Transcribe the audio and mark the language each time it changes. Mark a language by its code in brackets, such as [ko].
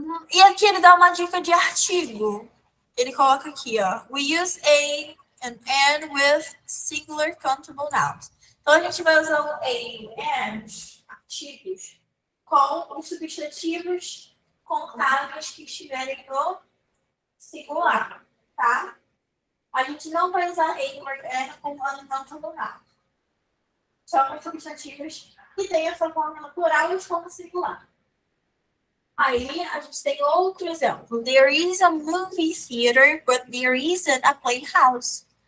[pt] E aqui ele dá uma dica de artigo. Ele coloca aqui, ó. [en] We use a and an with singular countable nouns. [pt] Então a gente vai usar o a e and, artigos, com os substantivos contáveis que estiverem no singular, tá? A gente não vai usar a or an com uncountable nouns. Só com substantivos que têm essa forma no plural e como singular. Aí a gente tem outro exemplo. [en] There is a movie theater, but there isn't a playhouse.